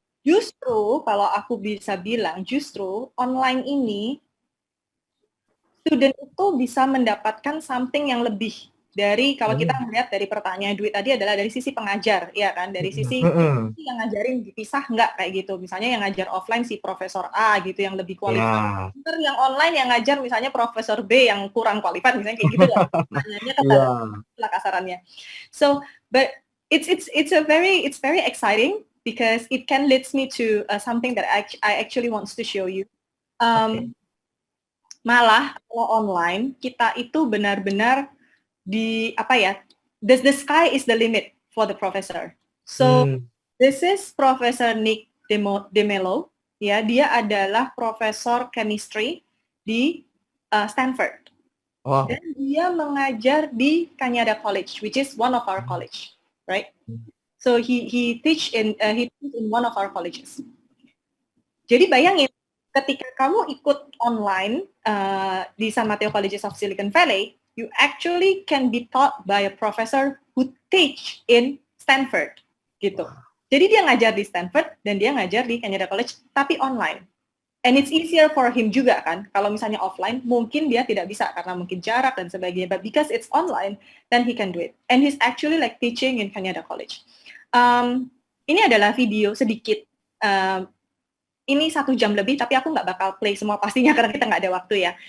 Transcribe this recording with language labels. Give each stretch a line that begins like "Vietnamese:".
Indonesian: Justru kalau aku bisa bilang, justru online ini student itu bisa mendapatkan something yang lebih dari kalau kita melihat dari pertanyaan Dwi tadi adalah dari sisi pengajar, ya kan? Dari sisi yang ngajarin dipisah nggak kayak gitu. Misalnya yang ngajar offline si Profesor A gitu yang lebih kualifikasi. Yeah. Yang online yang ngajar misalnya Profesor B yang kurang kualifikasi misalnya kayak gitu lah. Pertanyaannya lah kasarannya.
English: So, but it's very exciting because it can leads me to something that I actually wants to show you.
Indonesian: Malah kalau online kita itu benar-benar
English: the sky is the limit for the professor. So this is
Indonesian: Professor Nick DeMello, ya, dia adalah profesor chemistry di Stanford. Wow. Dan dia mengajar di
English: Cañada College, which is one of our college, right? So he teach in one of our colleges.
Indonesian: Jadi bayangin ketika kamu ikut online di San Mateo Colleges of Silicon Valley,
English: you actually can be taught by a professor who teach in Stanford, gitu.
Indonesian: Jadi dia ngajar di Stanford dan dia ngajar di Canada College, tapi online.
English: And it's easier for him
Indonesian: juga kan. Kalau misalnya offline, mungkin dia tidak bisa karena mungkin jarak dan sebagainya.
English: But because it's online, then he can do it. And he's actually like teaching in Canada College.
Indonesian: Ini adalah video sedikit. Ini 1 jam lebih, tapi aku nggak bakal play semua pastinya karena kita nggak ada waktu ya.